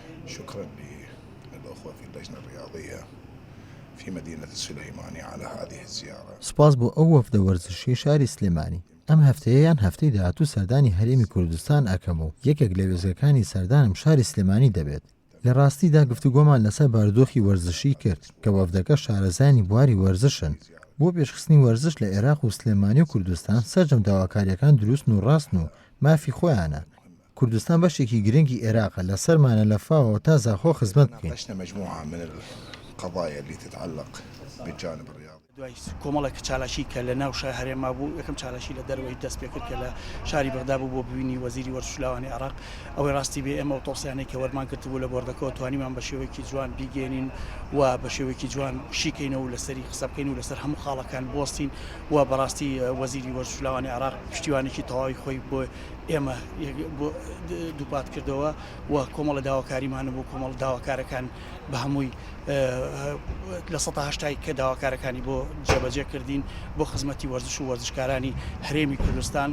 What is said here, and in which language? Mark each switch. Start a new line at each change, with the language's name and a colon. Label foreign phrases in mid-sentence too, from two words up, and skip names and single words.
Arabic: شكرا للأخوة في اللجنة الرياضية في مدينة السليماني على هذه الزيارة.
Central Kurdish: سپاس بۆ ئەو وەفدە وەرزشی شاری سلێمانی. ئەم هەفتەیەیان هەفتەی داهاتوو سەردانی هەرێمی کوردستان ئەکەم و یەکێک لە وێستگەکانی سەردانم شاری سلێمانی دەبێت. لە ڕاستیدا گفتوگۆمان لەسەر بارودۆخی وەرزشی کرد کە وەفدەکە شارەزانی بواری وەرزشن. بۆ پێشخستنی وەرزش لە عێراق و سلێمانی و کوردستان سەرجەم داواکاریەکان دروستن و ڕاستن و مافی خۆیانە. کوردستان بەشێکی گرنگی عێراقە لەسەرمانە لە فاوەوە تا زاخۆ خزمەت بکەین.
Arabic: ناقشنا مجموعة من القضايا اللي تتعلق بالجانب الرياضي.
Central Kurdish: دوای کۆمەڵێک چالاشی کە لە ناو شار هەرێما بوو، یەکەم چالاشی لە دەروەی دەست پێ کرد کە لە شاری بەغدا بوو بۆ ببینی وەزیری وەرزشلاوانی عێراق. ئەوەی ڕاستی بێ ئێمە ئۆتۆسیانەی کە وەرمان کردبوو لە بۆردەکەەوە توانیمان بە شێوەیەکی جوان بیگەێنین و بە شێوەیەکی جوان شیکەینەوە و لەسەری قسە بکەین و لەسەر هەموو خاڵەکان بۆستین و بەڕاستی وەزیری وەرزشلاوانی عێراق پشتیوانێکی تەواوی خۆی بۆ ئێمە دووپات کردەوە و کۆمەڵە داواکاریمانە بۆ کۆمەڵ داواکارەکان بە هەمووی لە ١٨ کە داواکارەکانی بۆ جێبەجێ کردین بۆ خزمەتی وەرزش و وەرزشکارانی هەرێمی کوردستان.